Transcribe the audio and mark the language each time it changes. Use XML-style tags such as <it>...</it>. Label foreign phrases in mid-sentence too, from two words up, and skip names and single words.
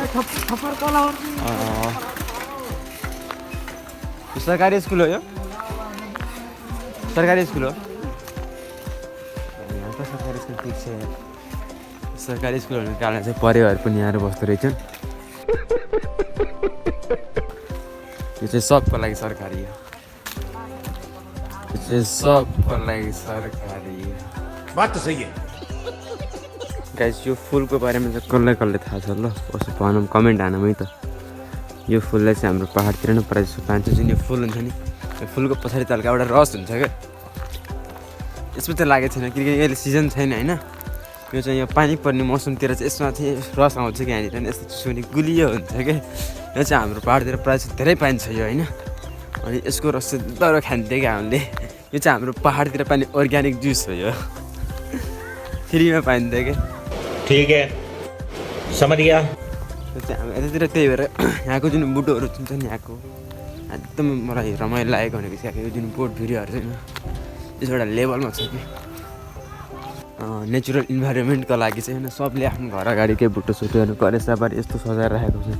<ne>सरकारी स्कुल हो यो, सरकारी स्कुल हो यहाँ त। सरकारी स्कुल ठिक छ। सरकारी स्कुल हुनुको कारण चाहिँ परिवार पनि यहाँ बस्दो रहेछन्। यो चाहिँ सबको लागि सरकारी हो, सबको लागि सरकारी</ne> <hi>बात तो सही है।</hi> <ne>गाइस, यो फुलको बारेमा चाहिँ कसलाई थाहा छ ल, कसो भनौँ कमेन्ट हानौँ है त। यो फुललाई चाहिँ हाम्रो पाहाडतिर नै प्रायः जस्तो पाइन्छ। जुन यो फुल हुन्छ नि, यो फुलको पछाडि तल्का एउटा रस हुन्छ क्या। यसमा चाहिँ लागेको छैन किनकि अहिले सिजन छैन होइन। यो चाहिँ यो पानी पर्ने मौसमतिर चाहिँ यसमा चाहिँ रस आउँछ कि यहाँनिर, यस्तो चिसो गुलियो हुन्छ क्या। यो चाहिँ हाम्रो पाहाडतिर प्रायः जस्तो धेरै पाइन्छ यो होइन। अनि यसको रस चाहिँ डर खान्थ्यो क्या हामीले। यो चाहिँ हाम्रो पाहाडतिर पाइने अर्ग्यानिक जुस हो, यो फ्रीमा पाइन्थ्यो क्या।</ne> <hi>ठीक है, समझ गया।</hi> <ne>यो चाहिँ हाम्रो यतातिर त्यही भएर यहाँको जुन बुटोहरू हुन्छ नि, यहाँको एकदम मलाई रमाइलो लागेको भनेको चाहिँ यो जुन बोट भिडियोहरू चाहिँ यसो एउटा लेभलमा छ कि। नेचुरल इन्भाइरोमेन्टको लागि चाहिँ होइन, सबले आफ्नो घर अगाडिकै बुटो सुटोहरू करेसाबारी यस्तो सजाएर राखेको छ।</ne>